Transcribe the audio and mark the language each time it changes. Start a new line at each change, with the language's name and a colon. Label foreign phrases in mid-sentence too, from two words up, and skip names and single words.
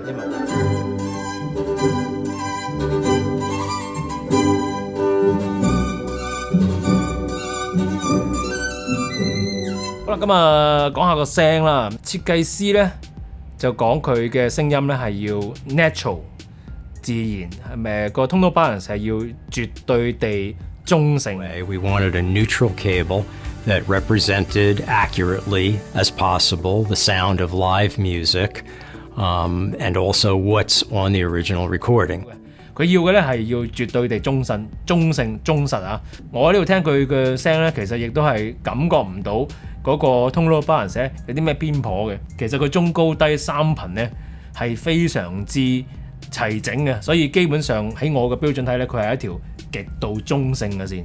Cantonese: 因為好啦，咁啊講下個聲啦。設計師咧就講佢嘅聲音咧係要 natural 自然，係咪個
English: tonal balance
Cantonese: 係要絕對地中性。
English: We wanted a neutral cable that represented accurately as possible the sound of live music, and also what's on the original recording.
Cantonese: 佢要嘅咧係要絕對地中性、忠實啊！我喺呢度聽佢嘅聲咧，其實亦都係感覺唔到嗰個
English: tonal balance
Cantonese: 有啲咩偏頗嘅。其實佢中高低三頻咧係非常之齊整嘅，所以基本上喺我嘅標準睇咧，佢係一條極度中性嘅線。